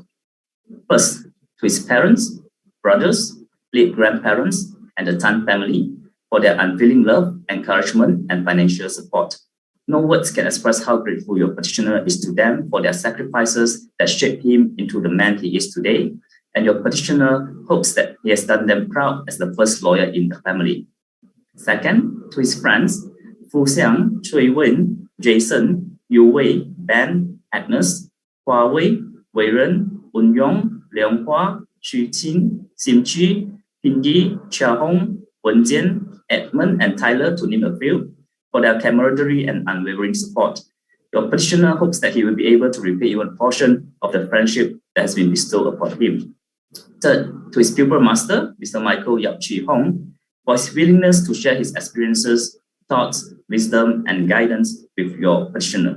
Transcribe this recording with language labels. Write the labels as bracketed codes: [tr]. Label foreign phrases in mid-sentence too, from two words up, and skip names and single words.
[en] First, to his parents, brothers, late grandparents, and the Tan family for their unfailing love, encouragement, and financial support. No words can express how grateful your petitioner is to them for their sacrifices that shaped him into the man he is today, and your petitioner hopes that he has done them proud as the first lawyer in the family. Second, to his friends, Fu Xiang, Chui Wen, Jason, Yu Wei, Ben, Agnes, Hua Wei, Wei Ren, Un Yong, Leong Hua, Xu Qin, Sim Chi, Pindy, Chia Hong, Wen Jian, Edmund, and Tyler, to name a few, for their camaraderie and unwavering support. Your petitioner hopes that he will be able to repay even a portion of the friendship that has been bestowed upon him. Third, to his pupil master, Mr. Michael Yap Chi Hong, for his willingness to share his experiences, thoughts, wisdom, and guidance with your petitioner.